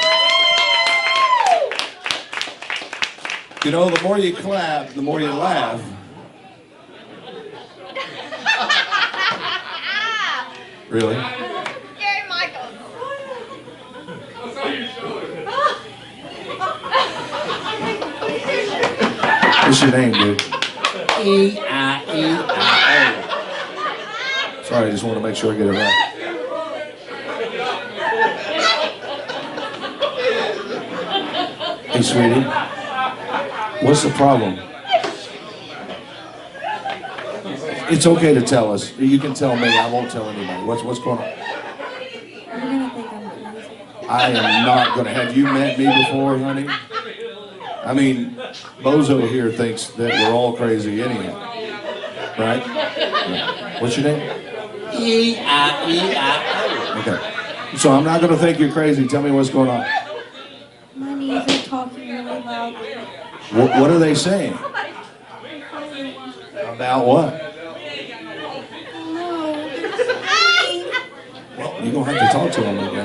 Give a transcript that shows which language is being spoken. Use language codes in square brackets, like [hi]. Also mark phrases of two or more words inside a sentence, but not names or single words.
[en] You know, the more you clap, the more you laugh. Really? Gary Michael. What's your name, dude? E-I-E-I-O. Sorry, I just want to make sure I get it right. Hey, sweetie. What's the problem? It's okay to tell us. You can tell me. I won't tell anybody. What's going on? You're gonna think I'm crazy. I am not going to. Have you met me before, honey? I mean, Bozo here thinks that we're all crazy anyhow. Right? Yeah. What's your name? E-I-E-I-O. Okay. So I'm not going to think you're crazy. Tell me what's going on. My knees are talking really loudly. What are they saying? About what? No. Well, you're going to have to talk to them again.